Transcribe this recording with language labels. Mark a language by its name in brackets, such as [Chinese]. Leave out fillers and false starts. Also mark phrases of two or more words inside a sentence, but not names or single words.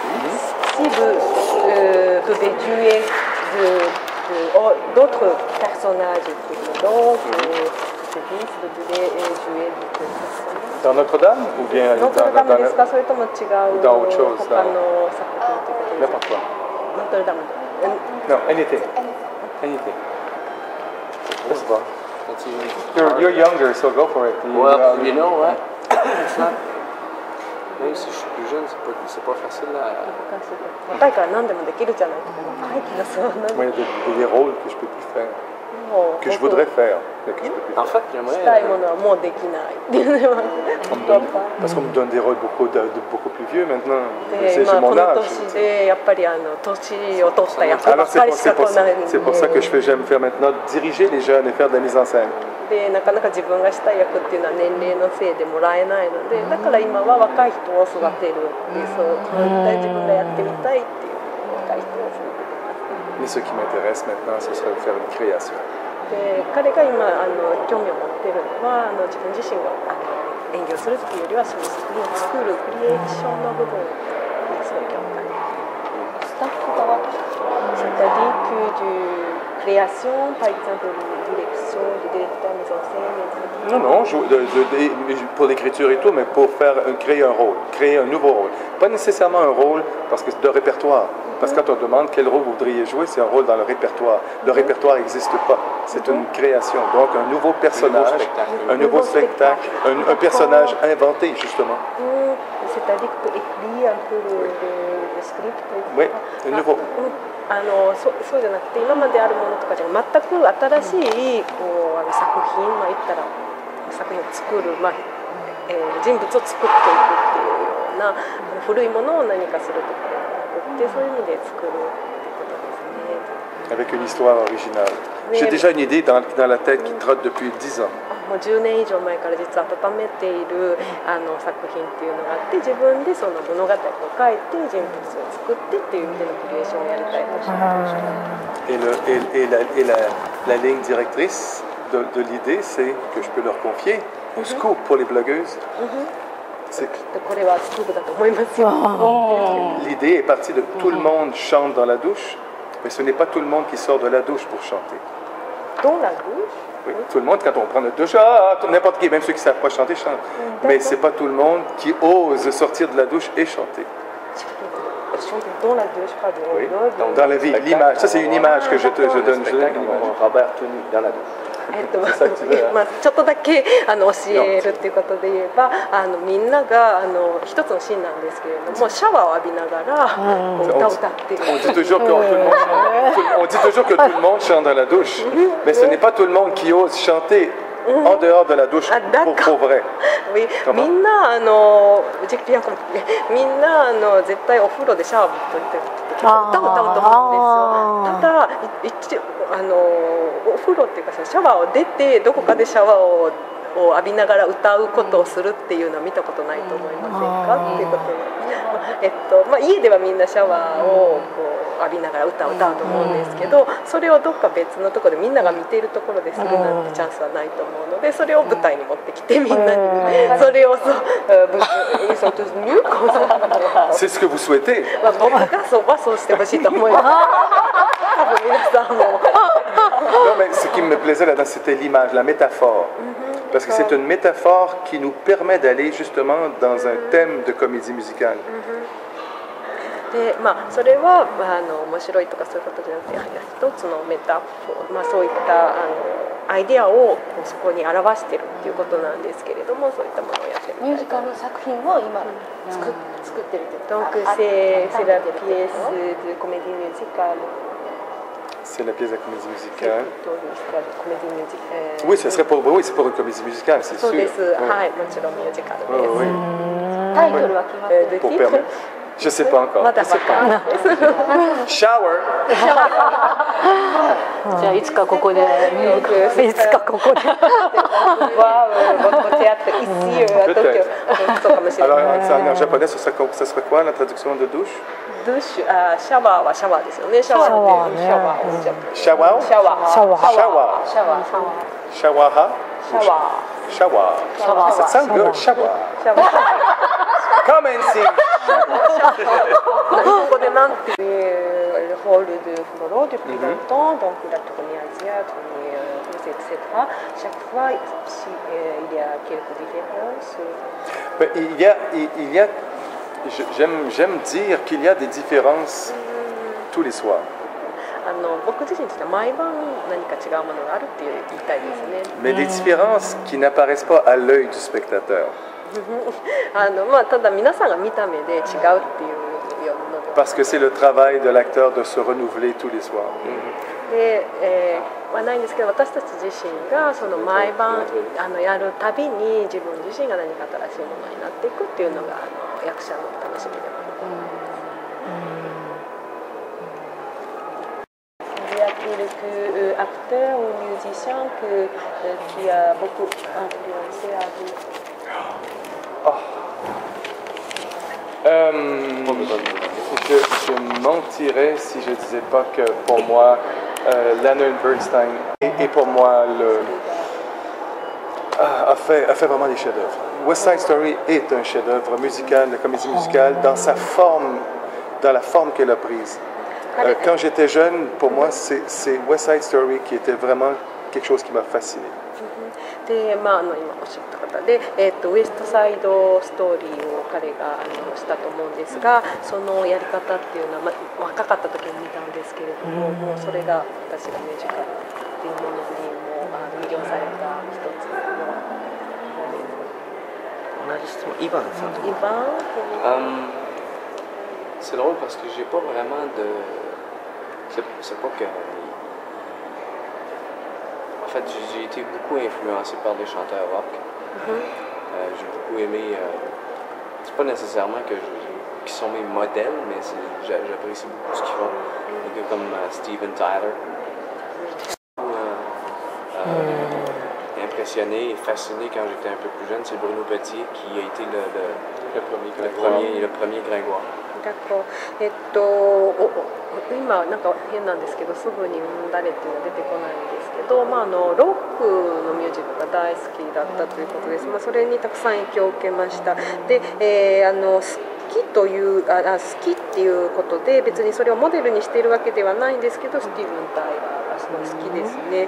[French] Si vous pouvez jouer d'autres personnages donc vous pouvez jouer dans Notre-Dame ou bien dans autre chose n'importe quoi. Notre-Dame. [English] No, anything. Anything. Let's go. You're younger, so go for it. Well, you know what? It's not. [French] Même si je suis plus jeune, c'est pas facile à. Moi, il y a des rôles que je peux plus faire. Que je voudrais faire, mais que je peux plus faire. En fait, j'aimerais. Parce qu'on me donne des rôles beaucoup plus vieux maintenant. J'ai mon âge. Alors c'est pour ça que j'aime faire maintenant diriger les jeunes et faire de la mise en scène. [Japanese] でなかなか自分がしたい役っていうのは年齢のせいでもらえないので、だから今は若い人を育てるっていう、そう自分がやってみたいっていう若い人を育ててます。 [French] Mais ce qui m'intéresse maintenant, ce serait de faire une création. [Japanese] で彼が今興味を持っているのは自分自身が演技をするっていうよりはその作るクリエーションの部分にすごい興味があります。スタッフ側 [French] C'est-à-dire que de création, par exemple, de direction, de directeur, mise en scène, [Japanese] etc. [French] Non, pour l'écriture et tout, mais pour créer un rôle, créer un nouveau rôle. Pas nécessairement un rôle parce que de répertoire. Parce que quand on demande quel rôle vous voudriez jouer, c'est un rôle dans le répertoire. Le répertoire n'existe pas. C'est une création. Donc un nouveau personnage, un nouveau spectacle, un personnage inventé justement. C'est-à-dire que écrire un peu le script. Oui, un nouveau. [Japanese] そうじゃなくて今まであるものとかじゃ全く新しい作品、言ったら作品を作る、人物を作っていくっていうような古いものを何かするとかではなくてそういう意味で作るってことですね。 [French] Avec une histoire originale. J'ai déjà une idée dans la tête qui trotte depuis 10 ans. [Japanese] もう10年以上前から実は温めている作品っていうのがあって自分でその物語を書いて人物を作ってっていう意味でのクリエーションをやりたいと思ってます。 [French] La ligne directrice de l'idée, c'est que je peux leur confier un scoop pour les blogueuses. L'idée est partie de tout le monde chante dans la douche, mais ce n'est pas tout le monde qui sort de la douche pour chanter. Dans la douche? Oui, tout le monde, quand on prend notre douche, n'importe qui, même ceux qui ne savent pas chanter, chantent. Mais ce n'est pas tout le monde qui ose sortir de la douche et chanter. Dans la douche, pas de oui, dans la vie, l'image. Ça, c'est une image que je donne. Robert Tony dans la douche. [Japanese] ちょっとだけ教えるっていうことで言えばみんなが一つのシーンなんですけれどもシャワーを浴びながら歌を歌っている。 [French] On dit toujours que tout le monde chante dans la douche, mais ce n'est pas tout le monde qui ose chanter en dehors de la douche pour vrai. [Japanese] みんなみんな絶対お風呂でシャワーを浴びて歌を歌うと思うんですよ。ただお風呂っていうかシャワーを出てどこかでシャワーを浴びながら歌うことをするっていうのは見たことないと思いませんかっていうことで、家ではみんなシャワーを浴びながら歌を歌うと思うんですけどそれをどっか別のところでみんなが見ているところでするなんてチャンスはないと思うのでそれを舞台に持ってきてみんなにそれを [French] C'est ce que vous souhaitez. [Japanese] 僕がそうしてほしいと思います。多分皆さんも。 [French] Non, mais ce qui me plaisait là-dedans, c'était l'image, la métaphore. Parce que c'est une métaphore qui nous permet d'aller justement dans un thème de comédie musicale. [Japanese] でそれは面白いとかそういうことじゃなくて一つのメタフォー、そういったアイデアをそこに表しているっていうことなんですけれどもそういったものをやってみたい。ミュージカル作品を今作ってるというか。 [French] Donc c'est la pièce de comédie musicale. C'est la pièce de comédie musicale. Oui, ce serait pour, oui, c'est pour une comédie musicale, c'est sûr. Pour permettre. Je ne sais pas encore. Shower. [Japanese] じゃあいつかここでいつかここで。 [French] Alors en japonais, ce serait quoi la traduction de douche? [Japanese] Douche, shower はシャワーですよね。シャワーってシャワーをじゃ。シャワー？シャワー。シャワー。シャワー。シャワー。シャワー。シャワー。シャワー。 [English] That sounds good. [Japanese] シャワー。 [English] Come and sing. [Japanese] ここでなんていうホール [French] de Floro depuis longtemps, donc la tournée asiatique, etc. Chaque fois, il y a quelques différences. Mais j'aime dire qu'il y a des différences tous les soirs. [Japanese] 僕自身としては毎晩何か違うものがあるって言いたいですね。 [French] Mais des différences qui n'apparaissent pas à l'œil du spectateur. [Japanese] ただ皆さんが見た目で違うっていうもので。 [French] Parce que c'est le travail de l'acteur de se renouveler tous les soirs. [Japanese] で、ないんですけど、私たち自身がその毎晩やるたびに自分自身が何か新しいものになっていくっていうのが役者の楽しみでもあります。 [French] Il y a quelques acteurs ou musiciens qui a beaucoup influencé à vous. Je mentirais si je ne disais pas que pour moi, Leonard Bernstein et pour moi a fait vraiment des chefs-d'œuvre. West Side Story est un chef-d'œuvre musical, de comédie musicale, dans sa forme, dans la forme qu'elle a prise. Quand j'étais jeune, pour moi, c'est West Side Story qui était vraiment quelque chose qui m'a fasciné. [Japanese] で今おっしゃった方で、ウエストサイドストーリーを彼がしたと思うんですが、そのやり方っていうのは、若かった時に見たんですけれども、もうそれが私がミュージカルっていうものにも魅了された一つの同じ質問、イバンさん。イバン [French] C'est drôle parce que j'ai pas vraiment de... C'est pas que... En fait, j'ai été beaucoup influencé par des chanteurs rock. J'ai beaucoup aimé... c'est pas nécessairement qu'ils sont mes modèles, mais j'apprécie beaucoup ce qu'ils font. Des gars comme Steven Tyler. Impressionné et fasciné quand j'étais un peu plus jeune, c'est Bruno Petit qui a été le premier Gringoire. [Japanese] 今なんか変なんですけど、すぐに誰っていうのは出てこないんですけど、ロックのミュージックが大好きだったということです。それにたくさん影響を受けました。で、好きっていうことで別にそれをモデルにしているわけではないんですけど、スティーブン・タイラーがすごい好きですね。